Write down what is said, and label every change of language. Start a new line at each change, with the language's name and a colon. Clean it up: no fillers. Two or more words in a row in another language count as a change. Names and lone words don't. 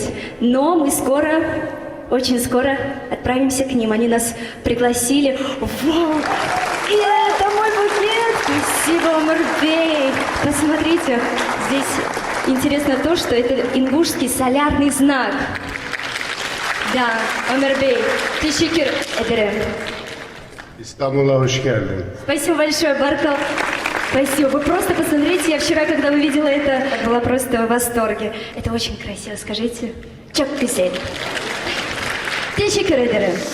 Russian: Но мы скоро, очень скоро отправимся к ним. Они нас пригласили. Вау! И это мой букет! Спасибо, Омер Бей! Посмотрите, здесь интересно то, что это ингушский солярный знак. Да, Омер Бей,
Turkish: teşekkür ederim. İstanbul'a hoş geldin.
Russian: Спасибо большое, Баркал. Спасибо. Вы просто посмотрите, я вчера, когда увидела это, была просто в восторге. Это очень красиво, скажите.
Turkish: Çok güzel. Teşekkür ederim.